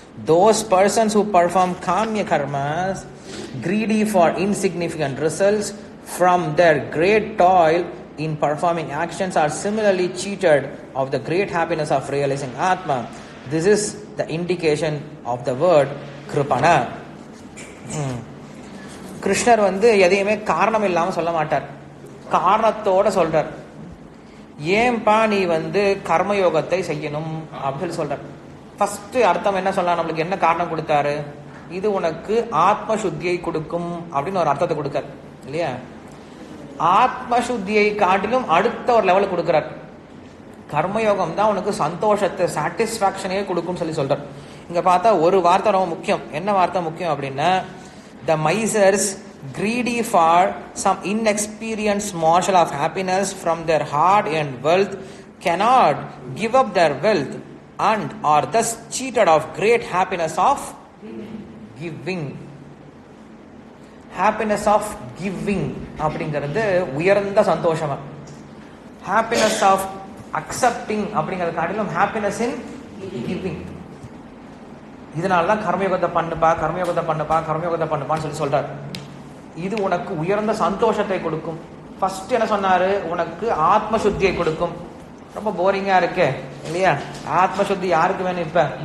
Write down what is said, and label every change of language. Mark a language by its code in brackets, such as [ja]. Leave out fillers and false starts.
[en] Those persons who perform kamya karmas, greedy for insignificant results from their great toil in performing actions, are similarly cheated of the great happiness of realizing Atma. This is the indication of the word Kripana. [ta] கிருஷ்ணர் எதையுமே காரணம் இல்லாம சொல்ல மாட்டார், காரணத்தோட சொல்றார். ஏன்பா நீ கர்மயோகத்தை செய்யணும் அப்படின்னு சொல்றார். ஃபர்ஸ்ட் அர்த்தம் என்ன சொல்லலாம், நம்மளுக்கு என்ன காரணம் கொடுத்தாரு, இது உனக்கு ஆத்ம சுத்தியை கொடுக்கும் அப்படின்னு ஒரு அர்த்தத்தை கொடுக்கார் இல்லையா. ஆத்ம சுத்தியை காட்டிலும் அடுத்த ஒரு லெவலுக்கு கொடுக்கிறார். கர்மயோகம் தான் உனக்கு சந்தோஷத்தை, சாட்டிஸ்பாக்சனையே கொடுக்கும் சொல்லி சொல்றார். இங்க பார்த்தா ஒரு வார்த்தை ரொம்ப முக்கியம். என்ன வார்த்தை முக்கியம் அப்படின்னா, [en] the misers, greedy for some inexperienced morsel of happiness from their hard-earned wealth, cannot give up their wealth and are thus cheated of great happiness of giving. Happiness of giving [ta] அப்படிங்கிறது உயர்ந்த சந்தோஷமா. [en] Happiness of accepting [ta] அப்படிங்கிறது காட்டிலும் [en] happiness in giving. [ta] இதனாலதான் கர்மயோகத்தை பண்ணுப்பா, கர்மயோகத்தை பண்ணுப்பா, கர்மயோகத்தை பண்ணுப்பான்னு சொல்லி சொல்றாரு. இது உனக்கு உயர்ந்த சந்தோஷத்தை கொடுக்கும். ஃபர்ஸ்ட் என்ன சொன்னாரு, உனக்கு ஆத்ம சுத்தியை கொடுக்கும். ரொம்ப போரிங்கா இருக்கு இல்லையா. ஆத்ம சுத்தி யாருக்கு வேணும் இப்ப?